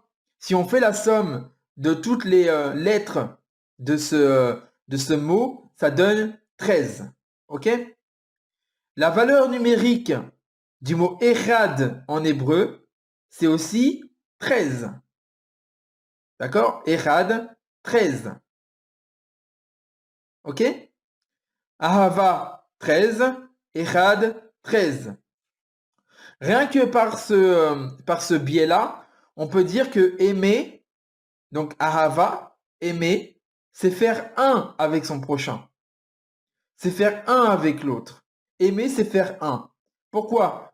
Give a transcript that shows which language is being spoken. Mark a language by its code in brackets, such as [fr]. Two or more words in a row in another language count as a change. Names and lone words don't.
[fr] Si on fait la somme de toutes les lettres de ce mot, ça donne 13. Ok? La valeur numérique du mot Echad en hébreu, c'est aussi 13. D'accord? Echad, 13. Ok? Ahava, 13. Echad, 13. Rien que par ce biais-là, on peut dire que aimer, donc ahava, aimer, c'est faire un avec son prochain. C'est faire un avec l'autre. Aimer, c'est faire un. Pourquoi?